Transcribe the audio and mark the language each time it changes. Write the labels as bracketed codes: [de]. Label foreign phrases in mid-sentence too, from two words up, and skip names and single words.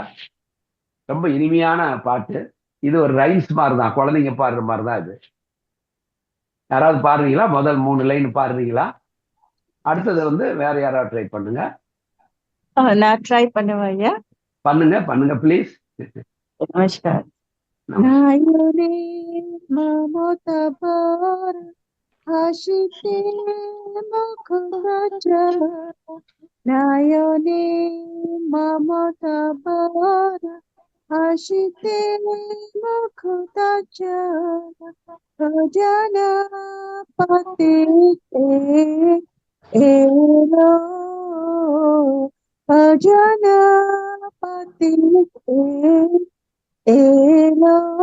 [ta] ரொம்ப இனிமையான பாட்டு இது, ஒரு ரைம்ஸ் மாதிரி தான், குழந்தைங்க பாடுற மாதிரி தான் இது. யாராவது பாடுறீங்களா? முதல் 3 லைன் பாடுறீங்களா? அடுத்தது வந்து வேற யாராவது ட்ரை பண்ணுங்க. நான் ட்ரை பண்ணுவேன் ஐயா. பண்ணுங்க ப்ளீஸ். நமஸ்கார். [bn] নায়নে মমতা বর হাসিতে মুখোজ্জ্বল, নায়নে মমতা বর হাসিতে মুখোজ্জ্বল, অজানা পথে এলো, অজানা পথে এলো,